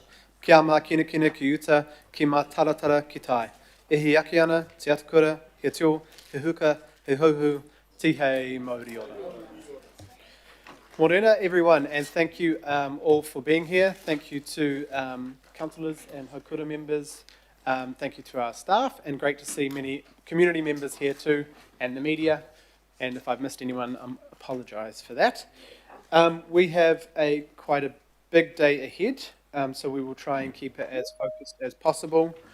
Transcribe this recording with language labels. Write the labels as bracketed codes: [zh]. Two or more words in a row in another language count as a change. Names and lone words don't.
[mi] Kia mā kina kina ki uta, ki mā taratara ki tai. E hi ake ana, te atakura, he tio, he huka, he hauhu, tihei mauri ora. [en] Morena everyone, and thank you all for being here. Thank you to councillors and Haukura members. Thank you to our staff, and great to see many community members here too, and the media. And if I've missed anyone, I apologise for that. We have quite a big day ahead, so we will try and keep it as focused as possible.